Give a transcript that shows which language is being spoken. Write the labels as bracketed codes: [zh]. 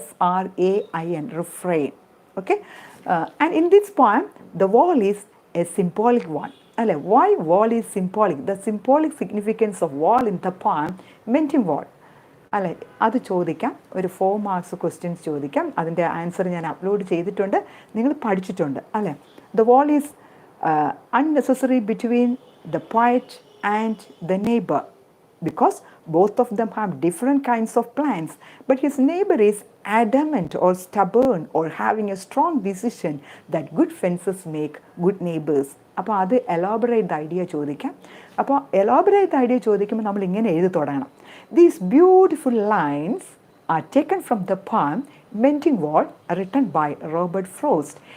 [en] REFRAIN, refrain. Okay, and in this poem the wall is a symbolic one അല്ലേ. Why wall is symbolic? The symbolic significance of wall in the poem mending wall അല്ലേ. [ml] അത് ചോദിക്കാം, ഒരു 4 marks questions ചോദിക്കാം. അതിൻ്റെ answer ഞാൻ upload ചെയ്തിട്ടുണ്ട്, നിങ്ങൾ പഠിച്ചിട്ടുണ്ട് അല്ലേ. [en] The wall is unnecessary between the poet and the neighbor because both of them have different kinds of plans, but his neighbor is adamant or stubborn or having a strong decision that good fences make good neighbors. [ml] അപ്പോൾ അത് elaborate the idea ചോദിക്കാം. അപ്പോൾ elaborate the idea ചോദിക്കുമ്പോൾ നമ്മൾ ഇങ്ങനെ എഴുതി തുടങ്ങണം. [en] These beautiful lines are taken from the poem Mending Wall, written by Robert Frost.